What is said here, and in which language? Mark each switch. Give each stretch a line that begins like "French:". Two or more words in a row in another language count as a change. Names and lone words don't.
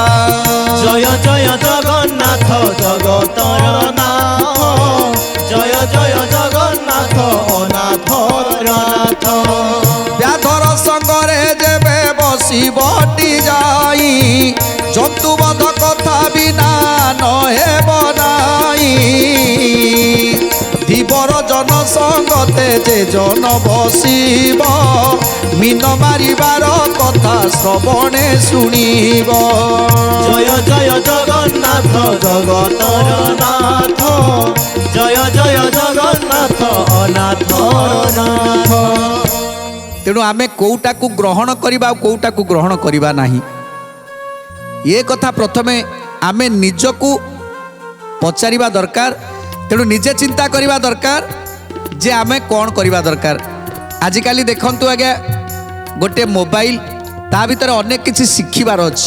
Odia: ଜୟ ଜୟ ଜଗନ୍ନାଥ ଜଗତର ନାଥ, ଜୟ ଜୟ ଜଗନ୍ନାଥ ଅନାଥର ନାଥ। ବ୍ୟାଧର ସଙ୍ଗରେ ଯେବେ ବସିବଟି ଯାଇ, ଜନ୍ତୁବଧ କଥା ବିନା ନ ହେବ ନାହିଁ। ତେଜେ ଜନ ବସିବ ମୀନ ମାରିବାର କଥା ଶ୍ରବଣେ ଶୁଣିବ। ଜୟ ଜୟ ଜଗନ୍ନାଥ ଜଗତର ନାଥ, ଜୟ ଜୟ ଜଗନ୍ନାଥ ଅନାଥର ନାଥ। তেণু ଆମେ କେଉଁଟାକୁ ଗ୍ରହଣ କରିବା ଆଉ କେଉଁଟାକୁ ଗ୍ରହଣ କରିବା ନାହିଁ, ଏ କଥା ପ୍ରଥମେ ଆମେ ନିଜକୁ ପଚାରିବା ଦରକାର। ତେଣୁ ନିଜେ ଚିନ୍ତା କରିବା ଦରକାର ଯେ ଆମେ କ'ଣ କରିବା ଦରକାର। ଆଜିକାଲି ଦେଖନ୍ତୁ ଆଜ୍ଞା, ଗୋଟିଏ ମୋବାଇଲ, ତା ଭିତରେ ଅନେକ କିଛି ଶିଖିବାର ଅଛି।